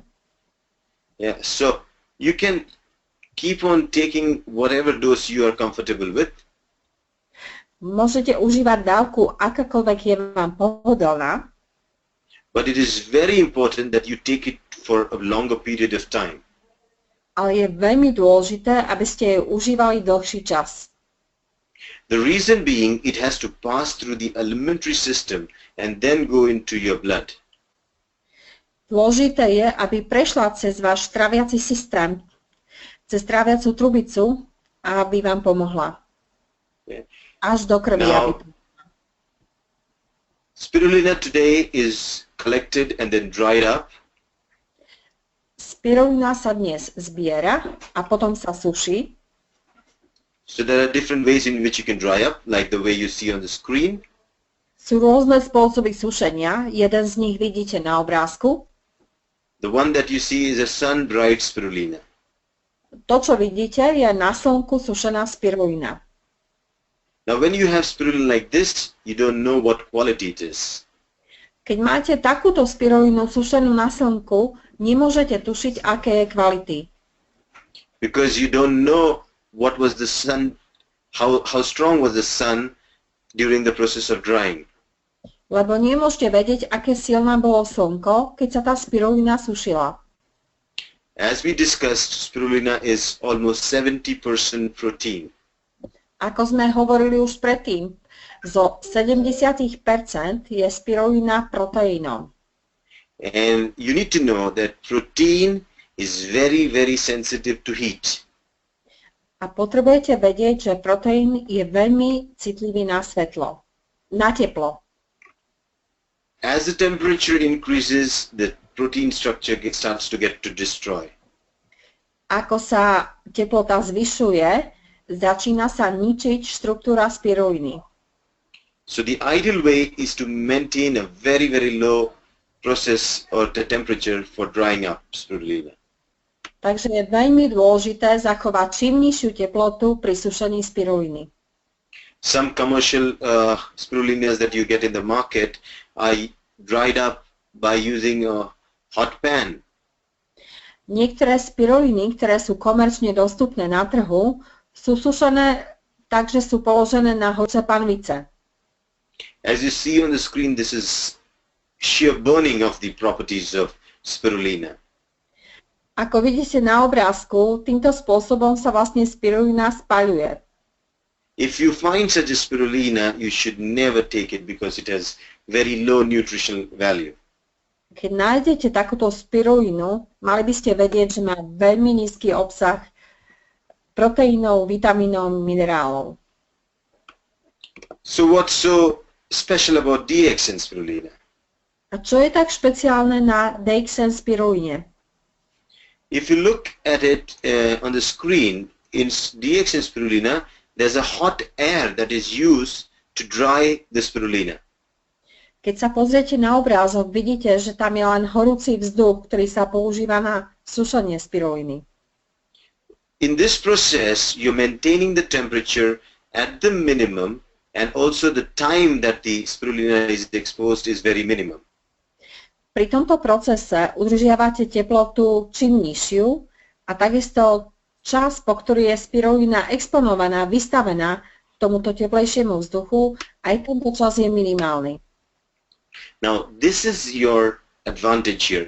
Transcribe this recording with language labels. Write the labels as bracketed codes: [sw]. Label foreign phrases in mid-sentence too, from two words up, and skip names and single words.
[en] Yeah, so you can keep on taking whatever dose you are comfortable with. [sk] Môžete užívať dávku, akákoľvek je vám pohodlná. [en] But it is very important that you take it for a longer period of time. [sk] Ale je veľmi dôležité, aby ste ju užívali dlhší čas. [en] The reason being it has to pass through the alimentary system and then go into your blood. [sk] Dôležité je, aby prešla cez váš tráviaci systém, cez tráviacu trubicu a aby vám pomohla. Až do krvi. [en] Now, spirulina today is collected and then dried up. [sk] Spirulina sa dnes zbiera a potom sa suší. [en] So there are different ways in which you can dry up, like the way you see on the screen. [sk] Sú rôzne spôsoby sušenia. Jeden z nich vidíte na obrázku. [en] The one that you see is a sun-dried spirulina. [sk] To, čo vidíte, je na slnku sušená spirulina. [en] Now when you have spirulina like this, you don't know what quality it is. [sk] Keď máte takúto spirulinu sušenú na slnku, nemôžete tušiť, aké je kvality. [en] Because you don't know what was the sun, how strong was the sun during the process of drying. [sk] Lebo nemôžete vedieť, aké silné bolo slnko, keď sa tá spirulina sušila. [en] As we discussed, spirulina is almost 70% protein. [sk] Ako sme hovorili už predtým, zo 70% je spirulina proteínom. [en] And you need to know that protein is very, very sensitive to heat. [sk] A potrebujete vedieť, že proteín je veľmi citlivý na svetlo, na teplo. [en] As the temperature increases, the protein structure starts to get to destroy. [sk] Ako sa teplota zvyšuje, začína sa ničiť štruktúra spiruliny. [en] So the ideal way is to maintain a very, very low process or the temperature for drying up spirulina. [sk] Takže je veľmi dôležité zachovať čím nižšiu teplotu pri sušení spiruliny. [en] Some commercial spirulinas that you get in the market are dried up by using a hot pan. [sk] Niektoré spiruliny, ktoré sú komerčne dostupné na trhu, sú sušené tak, že sú položené na horúce panvice. [en] As you see on the screen, this is sheer burning of the properties of spirulina. [sk] Ako vidíte na obrázku, týmto spôsobom sa vlastne spirulina spaľuje. [en] If you find such a spirulina, you should never take it because it has very low nutritional value. [sk] Keď nájdete takúto spirulinu, mali by ste vedieť, že má veľmi nízky obsah proteínov, vitamínov, minerálov. [en] So what's so special about DXN spirulina? [sk] A čo je tak špeciálne na DXN spiruline? [en] If you look at it on the screen, in DXN spirulina, there's a hot air that is used to dry the spirulina. [sk] Keď sa pozriete na obrázok, vidíte, že tam je len horúci vzduch, ktorý sa používa na sušenie spiruliny. [en] In this process, you're maintaining the temperature at the minimum, and also the time that the spirulina is exposed is very minimum. [sk] Pri tomto procese udržiavate teplotu čím nižšiu a takisto čas, po ktorý je spirulina exponovaná, vystavená tomuto teplejšiemu vzduchu, aj tento čas je minimálny. [en] Now, this is your advantage here.